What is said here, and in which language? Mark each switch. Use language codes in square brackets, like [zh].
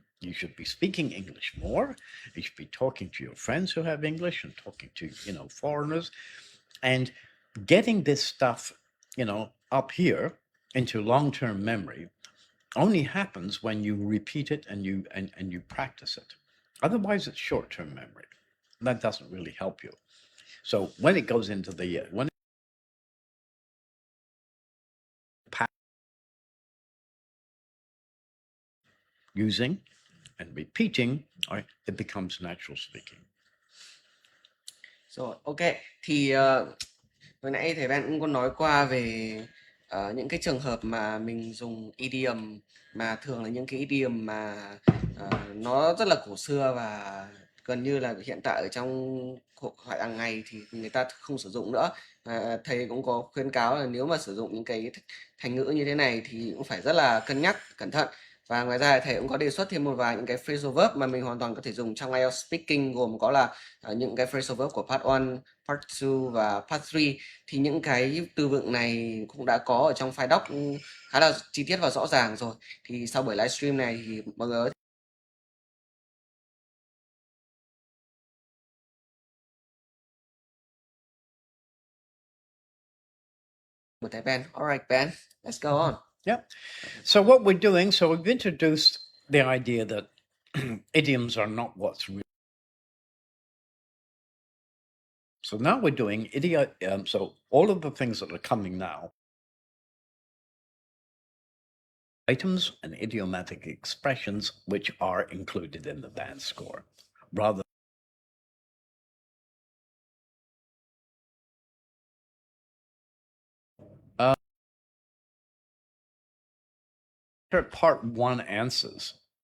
[en] You should be speaking English more. You should be talking to your friends who have English and talking to, foreigners, and getting this stuff, up here into long-term memory only happens when you repeat it and you practice it. Otherwise, it's short-term memory. That doesn't really help you. So when it goes into the when using and repeating, right, it becomes natural speaking. [vi] Rồi, ok. Thì hồi nãy thầy Ben cũng có nói qua về những cái trường hợp mà mình dùng idiom, mà thường là những cái idiom mà nó rất là cổ xưa và gần như là hiện tại ở trong hội thoại hàng ngày thì người ta không sử dụng nữa. Thầy cũng có khuyến cáo là nếu mà sử dụng những cái thành ngữ như thế này thì cũng phải rất là cân nhắc, cẩn thận. Và ngoài ra thầy cũng có đề xuất thêm một vài những cái phrasal verb mà mình hoàn toàn có thể dùng trong IELTS speaking, gồm có là những cái phrasal verb của part 1, part 2 và part 3. Thì những cái từ vựng này cũng đã có ở trong file doc khá là chi tiết và rõ ràng rồi. Thì sau buổi livestream này thì mọi người của thầy Ben. [en] Alright, Ben, let's go on. Yep. So what we're doing, so we've introduced the idea that idioms are not what's real. So now we're doing so all of the things that are coming now, items and idiomatic expressions which are included in the band score, rather part 1 answers.